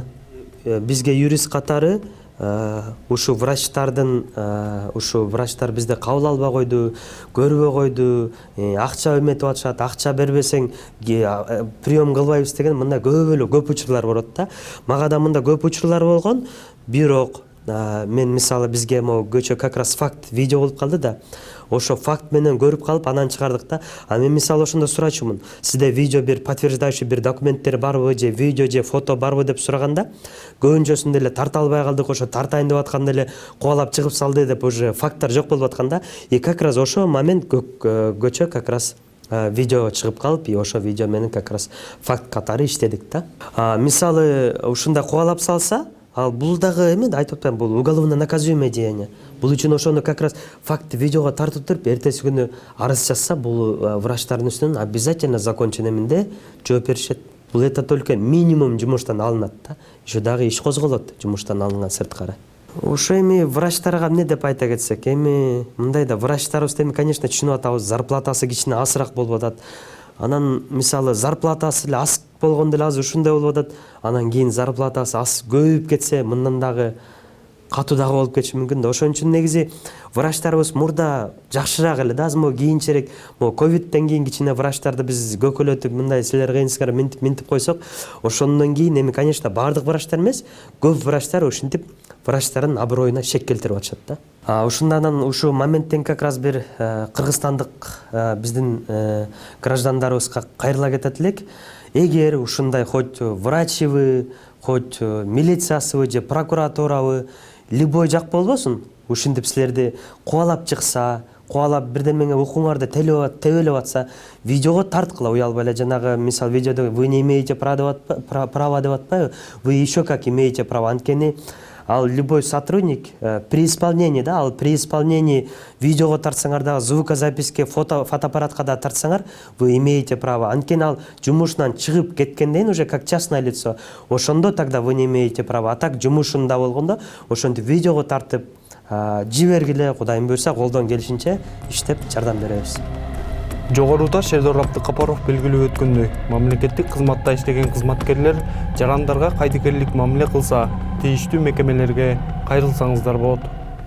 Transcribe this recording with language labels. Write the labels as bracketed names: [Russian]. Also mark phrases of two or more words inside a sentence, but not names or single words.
[Kyrgyz] Бизге юрист катары ушу врачтар бизде кабыл албай койду, көрбөй койду, акча эметип атышат, акча бербесең прием кылбайбыз деген мындай көп учурлар болот да. Мага да мында көп учурлар болгон, бирок мен мисалы бизге могу көчө [Russian] как раз [Kyrgyz] факт видео болуп калды да. Ошо факт менен көрүп калып анан чыгардык да. А мен мисалы ошондо сурачумун. Сизде видео бир подтверждающий бир документтер барбы, же видео же фото барбы деп сураганда, көбүнчөсүндө эле тарта албай калдык, ошо тартайын деп атканда эле кубалап чыгып салды деп уже факттар жок болуп атканда, [Russian] и как раз [Kyrgyz] ошо момент көчө [Russian] как раз [Kyrgyz] видео чыгып калып, и ошо видео менен [Russian] как раз [Kyrgyz] факт катары иштедик да. Мисалы ушундай кубалап салса, ал бул дагы эме айтып атпайм, бул [Russian] уголовно наказуемое деяние. [Kyrgyz] Бул үчүн ошону [Russian] как раз [Kyrgyz] факт видеого тартып туруп, эртеси күнү арыз жазса, бул врачтардын үстүнөн [Russian] обязательно закончен [Kyrgyz] эминде жооп беришет. Бул [Russian] это только минимум [Kyrgyz] жумуштан алынат да. Еще дагы иш козголот жумуштан алынган сырткары. Ошо эми врачтарга эмне деп айта кетсек, эми мындай да врачтарыбыз эми конечно түшүнүп атабыз, зарплатасы кичине азыраак болуп атат. Анан мисалы зарплатасы эле аз болгондо эле азыр ушундай болуп атат. Анан кийин зарплатасы аз көбөйүп кетсе, мындан дагы катуу дагы болуп кетиши мүмкүн да. Ошон үчүн негизи врачтарыбыз мурда жакшыраак эле да, азыр могу кийинчерээк могу ковидтен кийин кичине врачтарды биз көкөлөтүп, мындай силер кыйынсыздар минтип койсок, ошондон кийин эми конечно баардык врачтар эмес, көп врачтар ушинтип врачтардын аброюна шек келтирип атышат да. Ушундан ушу моменттен [Russian] как раз [Kyrgyz] бир кыргызстандык биздин граждандарыбызга кайрыла кетет элек. Эгер ушундай хоть врачыбы, хоть милициясыбы же прокуратурабы любой жак болбосун, ушинтип силерди кубалап чыкса, кубалап бирдемеге укуңарды тебелеп атса, видеого тарткыла уялбай эле. Жанагы мисал видеодо [Russian] вы не имеете права [Kyrgyz] деп атпайбы, [Russian] вы еще как имеете право. [Kyrgyz] Анткени ал [Russian] любой сотрудник при исполнении, [Kyrgyz] да, ал [Russian] при исполнении [Kyrgyz] видеого тартсаңар дагы, звукозаписке, фотоаппаратка да тартсаңар, [Russian] вы имеете право. [Kyrgyz] Анткени ал жумушунан чыгып кеткенден [Russian] уже как частное лицо, [Kyrgyz] ошондо [Russian] тогда вы не имеете права. [Kyrgyz] А так жумушунда болгондо ошентип видеого тартып жибергиле, Кудайым буйрса колдон келишинче иштеп жардам беребиз. Жогоруда Шердор Абдыкапаров белгилеп өткөндөй, мамлекеттик кызматта иштеген кызматкерлер жарандарга кайдыгерлик мамиле кылса, тийиштүү мекемелерге кайрылсаңыздар болот.